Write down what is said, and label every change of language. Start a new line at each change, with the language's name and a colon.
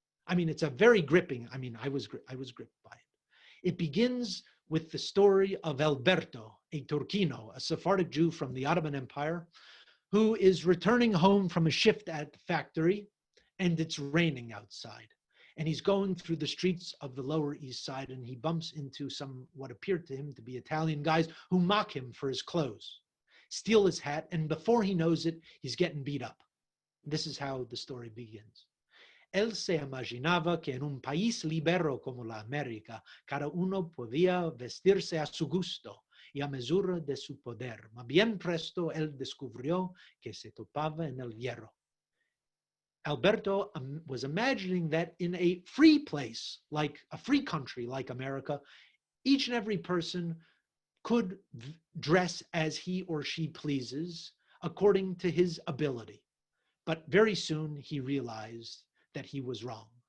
English: I mean, it's a very gripping. I mean, I was gripped by it. It begins with the story of Alberto, a Turquino, a Sephardic Jew from the Ottoman Empire, who is returning home from a shift at the factory, and it's raining outside. And he's going through the streets of the Lower East Side, and he bumps into some what appeared to him to be Italian guys who mock him for his clothes, steal his hat, and before he knows it, he's getting beat up. This is how the story begins.
Ladino: Él se imaginaba que en un país libero como la América, cada uno podía vestirse a su gusto y a mesura de su poder. Mas bien presto él descubrió que se topaba en el hierro.
English: Alberto was imagining that in a free place, like a free country like America, each and every person could dress as he or she pleases according to his ability. But very soon he realized that he was wrong.